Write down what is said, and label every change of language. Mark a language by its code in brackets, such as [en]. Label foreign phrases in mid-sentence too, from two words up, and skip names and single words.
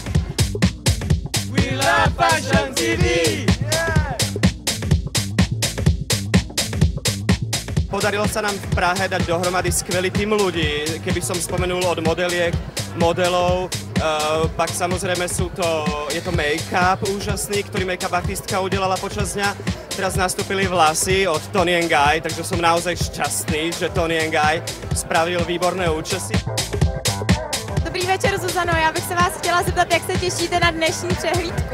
[en] We love Fashion TV! [sk] Podarilo sa nám v Prahe dať dohromady skvelý tým ľudí, keby som spomenul od modeliek, modelov, pak samozrejme je to make-up úžasný, ktorý make-up artistka udelala počas dňa. Teraz nastúpili vlasy od Toni & Guy, takže som naozaj šťastný, že Toni & Guy spravil výborné účesy. [cs] Dobrý večer, Zuzano, já bych se vás chtěla zeptat, jak se těšíte na dnešní přehlídku.